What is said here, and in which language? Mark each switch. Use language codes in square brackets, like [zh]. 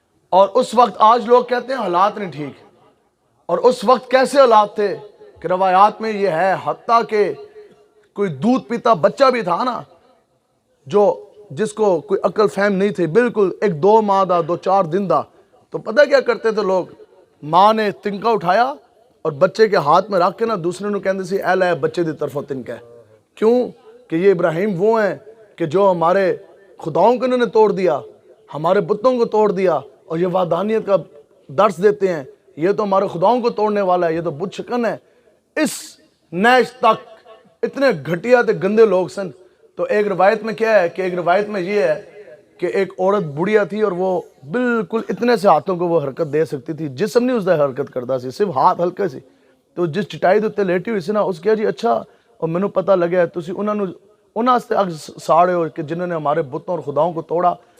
[ur] اور اس وقت آج لوگ کہتے ہیں حالات نہیں ٹھیک, اور اس وقت کیسے حالات تھے کہ روایات میں یہ ہے حتیٰ کہ کوئی دودھ پیتا بچہ بھی تھا نا, جو جس کو کوئی عقل فہم نہیں تھی, بالکل 1-2 ماہ دا 2-4 دن دا, تو پتہ کیا کرتے تھے لوگ, ماں نے تنکا اٹھایا اور بچے کے ہاتھ میں رکھ کے نا [pa] دوسرے نو کہندے سی اے لے بچے دی طرفوں تنکا ہے. [ur] کیوں کہ یہ ابراہیم وہ ہیں کہ جو ہمارے خداؤں کو انہوں نے توڑ دیا, ہمارے بتوں کو توڑ دیا, اور یہ وحدانیت کا درس دیتے ہیں, یہ تو ہمارے خداؤں کو توڑنے والا ہے, یہ تو بت شکن ہے. [pa] اس نیش تک اتنے گھٹیا تے گندے لوگ سن. [ur] تو ایک روایت میں کیا ہے کہ ایک روایت میں یہ ہے کہ ایک عورت بڑھیا تھی اور وہ بالکل اتنے سے ہاتھوں کو وہ حرکت دے سکتی تھی, [pa] جسم نہیں اس دا حرکت کرتا سی, صرف ہاتھ ہلکے سی. تو جس چٹائی دے تے لیٹی ہوئی سی نا, اس کیا جی اچھا اور مینوں پتہ لگیا تسی انہاں واسطے اگ ساڑے ہو [ur] کہ جنہوں نے ہمارے بتوں اور خداؤں کو توڑا.